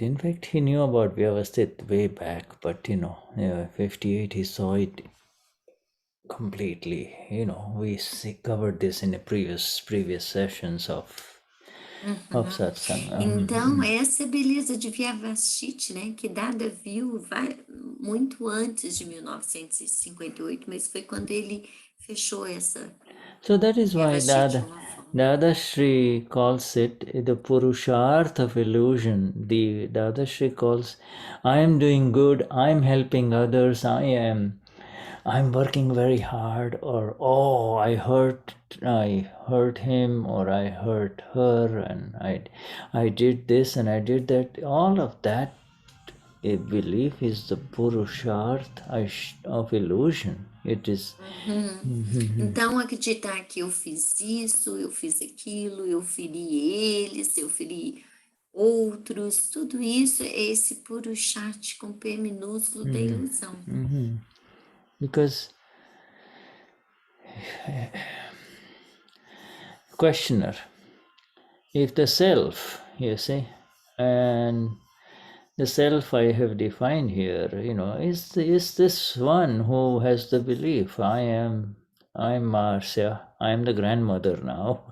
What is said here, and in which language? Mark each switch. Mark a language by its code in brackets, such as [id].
[en] In fact, he knew about Vyavasthit way back, but 58 he saw it completely. We covered this in the previous sessions of satsang. [pt] Então, essa é a beleza de Vyavasthit, né? Que Dada viu muito antes de 1958, mas foi quando ele fechou essa. [en] So that is why Dadashri calls it the Purushartha of illusion. The Dadashri calls, I am doing good, I am helping others, I'm working very hard, or I hurt him, or I hurt her, and I did this and I did that. All of that, a belief, is the Purushartha of illusion. It is. [pt] Então, acreditar que eu fiz isso, eu fiz aquilo, eu feri eles, eu feri outros, tudo isso é esse Purushartha com P minúsculo da ilusão. [en] Because questioner, if the self, you see, and the self I have defined here, is this one who has the belief, I'm Marcia, I'm the grandmother now.